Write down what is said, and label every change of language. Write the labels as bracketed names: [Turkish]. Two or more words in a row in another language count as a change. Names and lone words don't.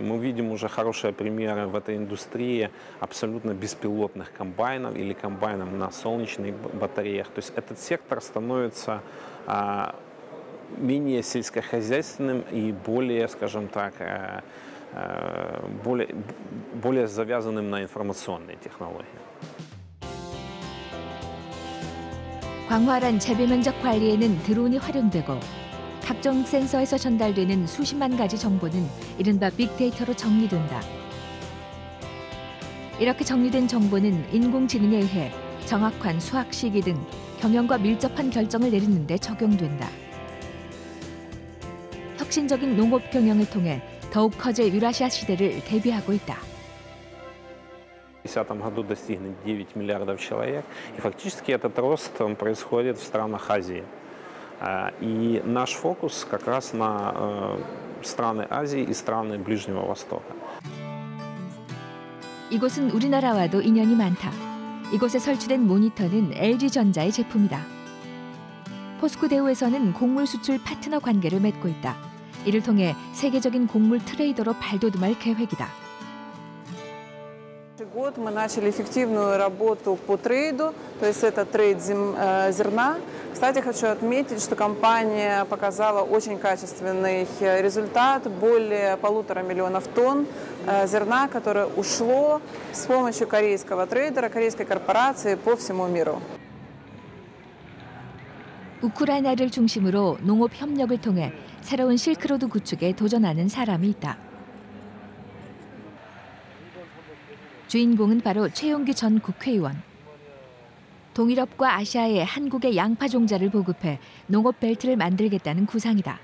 [Russian] Мы видим уже хорошие примеры в этой индустрии абсолютно беспилотных комбайнов или комбайнов на солнечных батареях. То есть этот сектор становится менее сельскохозяйственным и более, скажем так, более завязанным на информационные технологии. [Korean] 광활한 재배 면적 관리에는 드론이 활용되고 각종 센서에서 전달되는 수십만 가지 정보는 이른바 빅데이터로 정리된다. 이렇게 정리된 정보는 인공지능에 의해 정확한 수학 시기 등 경영과 밀접한 결정을 내리는 데 적용된다. 혁신적인 농업 경영을 통해 더욱 커질 유라시아 시대를 대비하고 있다. [Russian] В 2010 году достигнет 9 миллиардов человек, и фактически этот рост происходит в странах Азии. И наш фокус как раз на страны Азии и страны Ближнего Востока. [Korean] 이곳은 우리나라와도 인연이 많다. 이곳에 설치된 모니터는 LG전자의 제품이다. 포스코대우에서는 곡물 수출 파트너 관계를 맺고 있다. 이를 통해 세계적인 곡물 트레이더로 발돋움할 계획이다. [Russian] Год мы начали эффективную работу по трейду, то есть это трейд зерна. Кстати, хочу отметить, что компания показала очень качественный результат, более 1,5 миллиона тонн зерна, которое ушло с помощью корейского трейдера, корейской корпорации по всему миру. [Korean] 우크라이나를 중심으로 농업 협력을 통해 새로운 실크로드 구축에 도전하는 사람이 있다. 주인공은 바로 최용기 전 국회의원. 동유럽과 아시아에 한국의 양파 종자를 보급해 농업 벨트를 만들겠다는 구상이다.